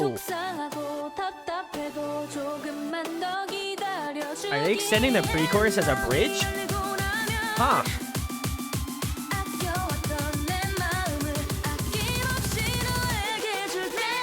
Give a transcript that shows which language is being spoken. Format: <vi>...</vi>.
<ko>속상하고 답답해도 조금만 더 기다려줄게.</ko> <en>Are they extending the pre-chorus as a bridge? Huh.</en> <ko>아껴왔던 내 마음을 아낌없이 너에게 줄게.</ko>